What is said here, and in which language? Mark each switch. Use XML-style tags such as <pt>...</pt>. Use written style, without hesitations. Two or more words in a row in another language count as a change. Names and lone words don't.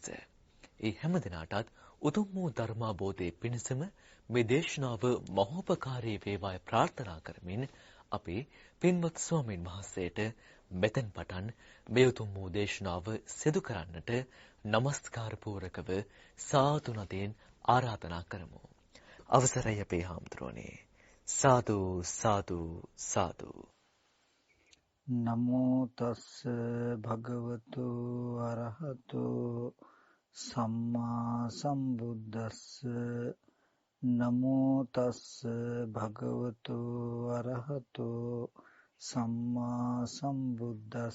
<si>ඒ හැම දිනාටත් උතුම් වූ ධර්මාබෝධයේ පිණසම මේ දේශනාව මහෝපකාරී වේවායි ප්‍රාර්ථනා කරමින් අපි පින්වත් ස්වාමීන් වහන්සේට මෙතෙන් පටන් මේ උතුම් වූ දේශනාව සිදු කරන්නට নমස්කාර පූරකව සාදු නදින් ආරාධනා කරමු. අවසරයි අපේ හාමුදුරුවනේ. සාදු සාදු සාදු.</si> <pi>නමෝ තස්ස භගවතු අරහතු සම්මා සම්බුද්දස්ස. නමෝ තස්ස භගවතු අරහතු සම්මා සම්බුද්දස්ස.</pi>